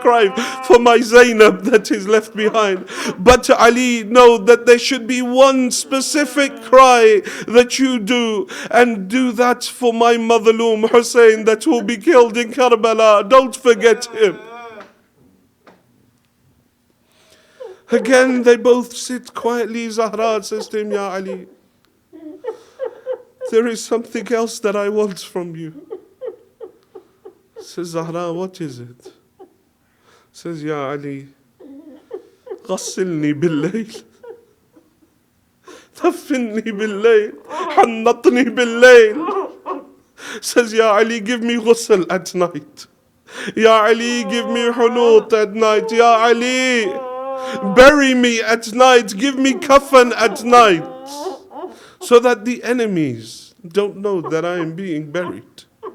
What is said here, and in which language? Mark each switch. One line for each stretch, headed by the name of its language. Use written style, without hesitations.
English: Cry for my Zainab that is left behind. But Ali, know that there should be one specific cry that you do, and do that for my Madhloom Hussein that will be killed in Karbala. Don't forget him. Again, they both sit quietly. Zahra says to him, Ya Ali, there is something else that I want from you. Says Zahra, what is it? Says, Ya Ali,
Arabic: غسلني بالليل, دفني بالليل, حنطني بالليل.
English: Says, Ya Ali, give me ghusl at night. Ya Ali, give me hunut at night. Ya Ali, bury me at night. Give me kafan at night, so that the enemies don't know that I am being buried.